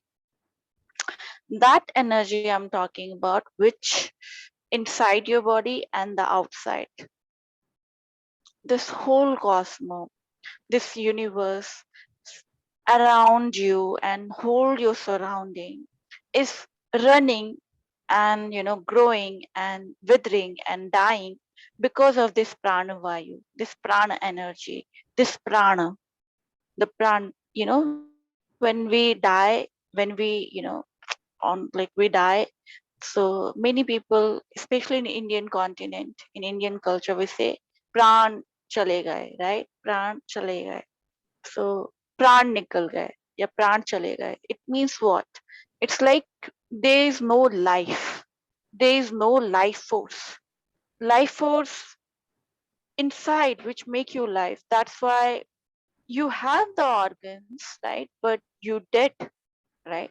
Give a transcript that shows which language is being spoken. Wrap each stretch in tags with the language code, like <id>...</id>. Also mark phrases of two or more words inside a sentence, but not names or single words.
<en>That energy I'm talking about, which inside your body and the outside, this whole cosmos, this universe around you and whole your surrounding is running and growing and withering and dying because of this</en> <hi>प्राण वायु,</hi> <en>this prana energy, this prana, the pran. When we die, when we die, so many people, especially in Indian continent, in Indian culture, we say</en> <hi>प्राण चले गए,</hi> <en>right?</en> <hi>प्राण चले गए. So प्राण निकल गए, या प्राण चले गए.</hi> <en>It means what? It's like there is no life, there is no life force, life force inside which make you life. That's why you have the organs, right? But you dead, right?</en>